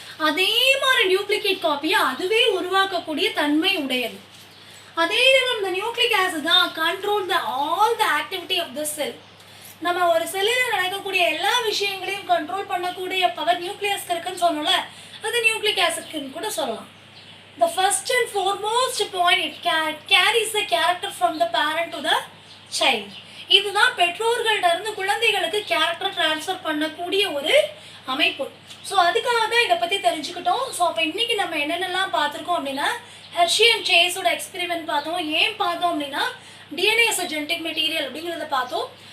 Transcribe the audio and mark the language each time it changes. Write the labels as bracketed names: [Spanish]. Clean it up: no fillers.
[Tamil] அதே மாதிரி டியூப்ளிகேட் காப்பியை அதுவே உருவாக்கக்கூடிய தன்மை உடையது. அதே நேரம் இந்த நியூக்ளிக் ஆசிட் தான் [English] Control all the activity of the cell. [Tamil] நம்ம ஒரு செல்லில் நடக்கக்கூடிய எல்லா விஷயங்களையும் கண்ட்ரோல் பண்ணக்கூடிய பவர் நியூக்ளியஸ்க்கு இருக்குன்னு சொன்னோம்ல, அது நியூக்ளிக் ஆசிட்க்குன்னு கூட சொல்லலாம். [English] The first and foremost point, it carries the character from the parent to the child. [Tamil] இதுதான் பெற்றோர்கள்ட்ட இருந்து குழந்தைகளுக்கு கேரக்டர் டிரான்ஸ்ஃபர் பண்ணக்கூடிய ஒரு அமைப்பு. ஸோ அதுக்காக தான் இதை பற்றி தெரிஞ்சுக்கிட்டோம். ஸோ அப்போ இன்னைக்கு நம்ம என்னென்னலாம் பார்த்துருக்கோம் அப்படின்னா, ஹெர்ஷி அண்ட் சேஸோட எக்ஸ்பெரிமெண்ட் பார்த்தோம். ஏன் பார்த்தோம் அப்படின்னா [English] DNA is genetic material [Tamil] அப்படிங்கிறத பார்த்தோம்.